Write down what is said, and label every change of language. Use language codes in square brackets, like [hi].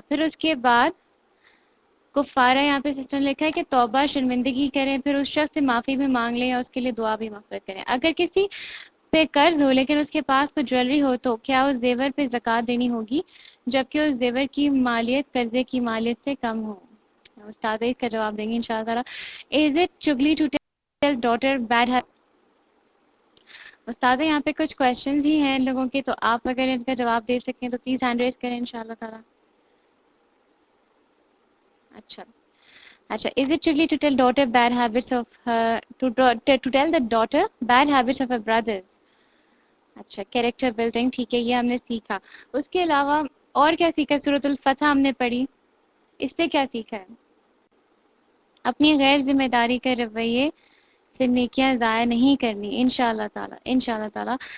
[ur] پھر اس کے بعد کفارہ، یہاں پہ سسٹر نے لکھا ہے کہ توبہ شرمندگی کریں، پھر اس شخص سے معافی بھی مانگ لیں یا اس کے لیے دعا بھی مغفرت کریں. اگر کسی پہ قرض ہو لیکن اس کے پاس کوئی جویلری ہو تو کیا اس زیور پہ زکات دینی ہوگی جبکہ اس زیور کی مالیت قرضے کی مالیت سے کم ہو؟ استاد اس کا جواب دیں گے انشاءاللہ. [en] Is it chugli to tell daughter bad habit? [ur] استاد یہاں پہ کچھ کوشچنز ہی ہیں لوگوں کے، تو آپ اگر ان کا جواب دے سکیں تو پلیز ہینڈ ریز کریں انشاءاللہ تعالی. اچھا. [en] Is it chugli to tell daughter bad habits of her to tell the daughter bad habits of her brothers? [ur] اچھا کریکٹر بلڈنگ، ٹھیک ہے یہ ہم نے سیکھا. اس کے علاوہ اور کیا سیکھا؟ سورۃ الفتح ہم نے پڑھی، اس سے کیا سیکھا ہے؟ اپنی غیر ذمہ داری کے رویے سے نیکیاں ضائع نہیں کرنی انشاءاللہ تعالی.